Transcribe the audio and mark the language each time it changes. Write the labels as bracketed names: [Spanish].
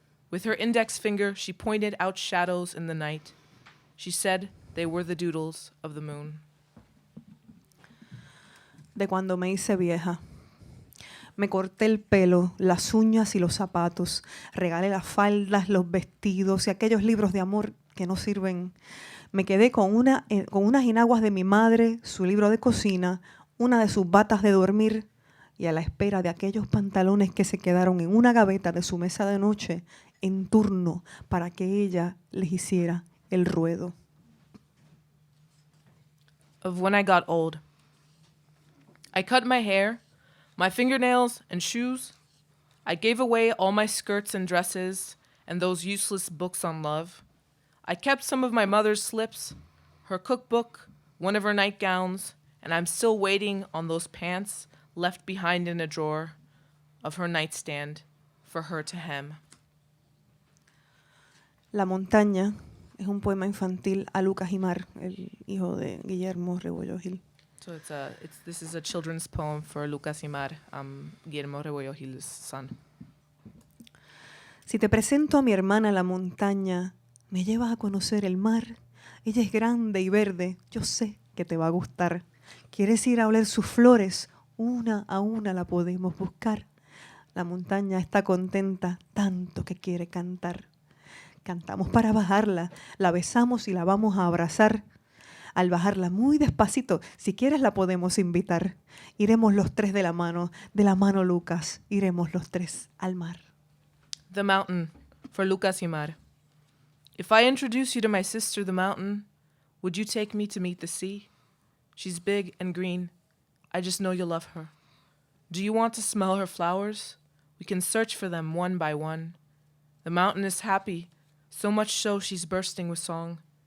[English] With her index finger, she pointed out shadows in the night. She said they were the doodles of the moon. [Spanish] De cuando me hice vieja. Me corté el pelo, las uñas y los zapatos. Regalé las faldas, los vestidos y aquellos libros de amor que no sirven. Me quedé con unas enaguas de mi madre, su libro de cocina, una de sus batas de dormir y a la espera de aquellos pantalones que se quedaron en una gaveta de su mesa de noche en turno para que ella les hiciera el ruedo. [English] Of when I got old. I cut my hair, my fingernails and shoes. I gave away all my skirts and dresses and those useless books on love. I kept some of my mother's slips, her cookbook, one of her nightgowns, and I'm still waiting on those pants left behind in a drawer of her nightstand for her to hem. [Spanish] La montaña es un poema infantil a Lucas Jimar, el hijo de Guillermo Rebollo Gil. [English] So this is a children's poem for Lucas Imar, Guillermo Rebollo Gil's son. [Spanish] Si te presento a mi hermana la montaña, me llevas a conocer el mar. Ella es grande y verde, yo sé que te va a gustar. ¿Quieres ir a oler sus flores? Una a una la podemos buscar. La montaña está contenta, tanto que quiere cantar. Cantamos para bajarla, la besamos y la vamos a abrazar. Al bajarla muy despacito, si quieres la podemos invitar. Iremos los tres de la mano Lucas, iremos los tres al mar. [English] The mountain for Lucas Imar. If I introduce you to my sister, the mountain, would you take me to meet the sea? She's big and green. I just know you'll love her. Do you want to smell her flowers? We can search for them one by one. The mountain is happy, so much so she's bursting with song.